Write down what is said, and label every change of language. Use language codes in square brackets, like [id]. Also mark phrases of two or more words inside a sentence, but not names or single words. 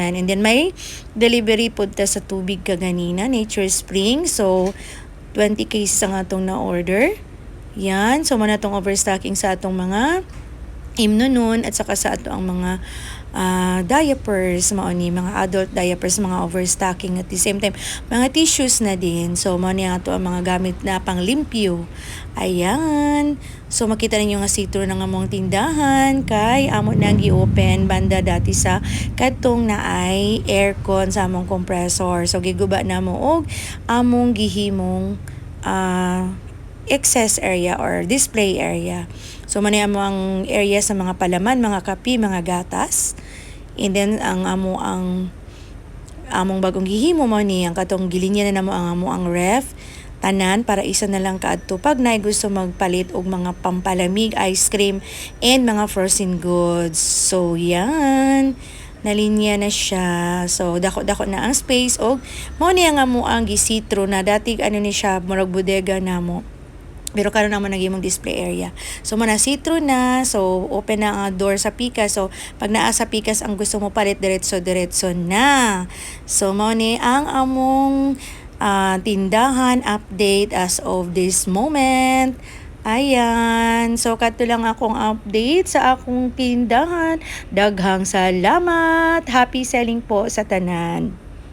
[ceb] And then may delivery pud ta sa tubig kaganina, Nature Spring. So 20 cases ang atong na order. Yan, so man atong overstocking sa atong mga imnonon at saka sa ato ang mga diapers, mao ni mga [en] adult diapers, [ceb] mga overstocking [en] at the same time [ceb] mga tissues na din. So mao ni ato ang mga gamit na panglimpyo. Ayan. So makita ninyo nga sitro ng among tindahan kay amo nang gi-open banda dati sa kadtong na ay aircon sa among compressor. So giguba na mo og among gihimong [en] excess area or display area. [ceb] So mani amo ang area sa mga palaman, mga kape, mga gatas. And then ang among bagong gihimo mo ni ang katong gilinya na namo ang amo ang ref tanan para isa na lang kaadto pag naay gusto magpalit og mga pampalamig, [en] ice cream and mga frozen goods. [ceb] So yan, nalinya na siya. So dako na ang space og mao ni ang amo ang gisitro na dati ni siya murag bodega namo. Pero karon naman nagimong [en] display area. [ceb] So manasitro na, so open na ang door sa Pikas. So pag naa sa Pikas ang gusto mo palit diretso na. So mao ni ang among tindahan [en] update as of this moment. [ceb] Ayan. So kadto lang akong update sa akong tindahan. Daghang salamat. [en] Happy selling [ceb] po sa tanan.